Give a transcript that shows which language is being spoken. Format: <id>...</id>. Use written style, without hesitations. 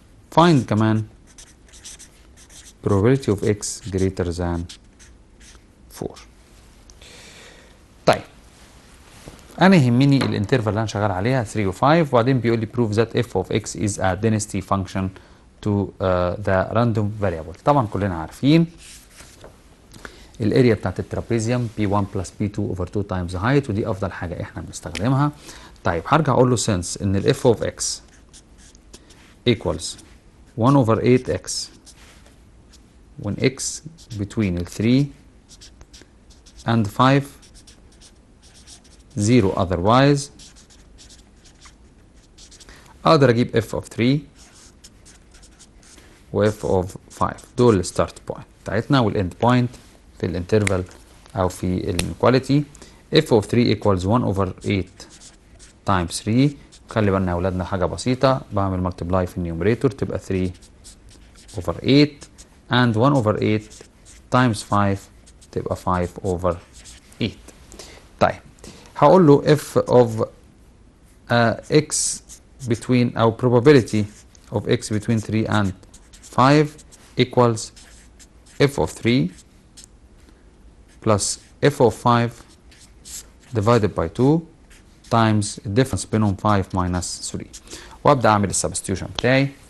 <en>find كمان probability of x greater than 4.</en> <ar>طيب انا يهمني الانترفال اللي انا شغال عليها 3 و5، وبعدين بيقول لي</ar> <en>prove that f of x is a density function to the random variable.</en> <ar>طبعا كلنا عارفين الاريا بتاعت الترابيزيوم</ar> <en>B1 plus B2 over 2 times height،</en> <ar>ودي افضل حاجه احنا بنستخدمها. طيب هرجع اقول له since ان ال</ar> <en>f of x equals 1 over 8x when x between 3 and 5 0 otherwise،</en> <ar>اقدر اجيب f of 3 و f of 5 دول الستارت بوينت بتاعتنا والاند بوينت في الانترفال او في الانيكواليتي.</ar> <en>f of 3 equals 1 over 8 times 3.</en> <ar>خلي بالنا يا اولادنا حاجه بسيطه، بعمل ملتبلاي في النيوميريتور تبقى</ar> <en>3 over 8 and 1 over 8 times 5</en> <ar>تبقى 5 over 8. طيب هقول له</ar> <en>f of x between أو probability of x between 3 and 5 equals f of 3 plus f of 5 divided by 2 times الديفرنس بينهم 5 minus 3،</en> <ar>وابدا اعمل السبستيوشن بتاعي.</ar>